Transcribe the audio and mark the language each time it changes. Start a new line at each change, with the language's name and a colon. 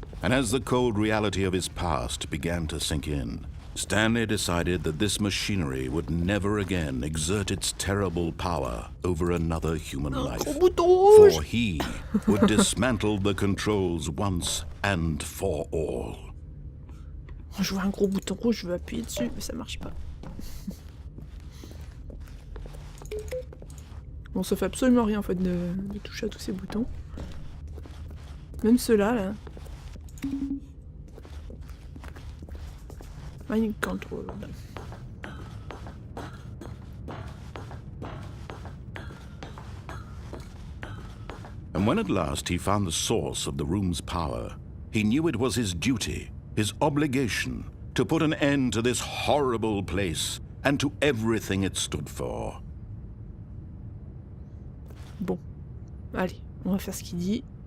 English: And as the cold reality of his past began to sink in, Stanley decided that this machinery would never again exert its terrible power over another human life.
French: Gros bouton rouge.
English: For he would dismantle the controls once and for all.
French: Je vois un gros bouton rouge, je veux appuyer dessus, mais ça marche pas. Bon, ça fait absolument rien en fait de toucher à tous ces boutons. Même ceux-là, là.
English: Mind control. And when at last he found the source of the room's power, He knew it was his duty, his obligation, to put an end to this horrible place and to everything it stood for.
French: Bon, allez, on va faire ce qu'il dit.